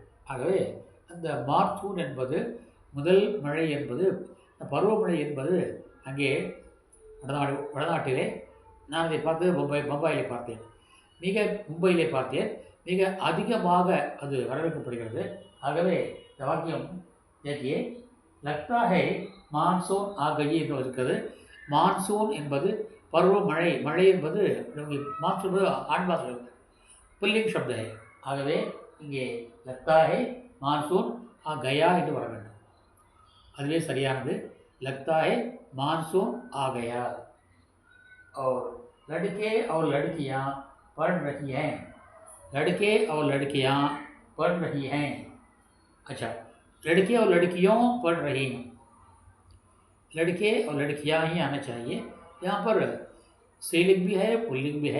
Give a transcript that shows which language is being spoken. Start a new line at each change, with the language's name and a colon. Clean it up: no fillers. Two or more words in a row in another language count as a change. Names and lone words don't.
Tamil: ஆகவே அந்த மான்சூன் என்பது, முதல் மழை என்பது, பருவமழை என்பது அங்கே வடநாட்டிலே நான் அதை பார்த்து மும்பையிலே பார்த்தேன். மும்பையிலே பார்த்தேன். மிக அதிகமாக அது வரவேற்கப்படுகிறது. ஆகவே இந்த வாக்கியம்
Hindi: देखिए, लगता है मानसून आ गई
Tamil: என்று இருக்கிறது. மான்சூன் என்பது பருவமழை. மழை என்பது மான்சூன் ஆண்பாசல்
Hindi: पुल्लिंग शब्द है.
Tamil: ஆகவே இங்கே
Hindi: लगता है मानसून आ गया
Tamil: என்று வர வேண்டும். அதுவே சரியானது.
Hindi: लगता है मानसून आ गया. और लड़के और लड़कियां पढ़ रही हैं. लड़के और लड़कियां पढ़ रही हैं. अच्छा, लड़के और लड़कियों पढ़ रही हैं. लड़के और लड़कियां ही आना चाहिए. यहाँ पर स्त्रीलिंग भी है, पुल्लिंग भी है.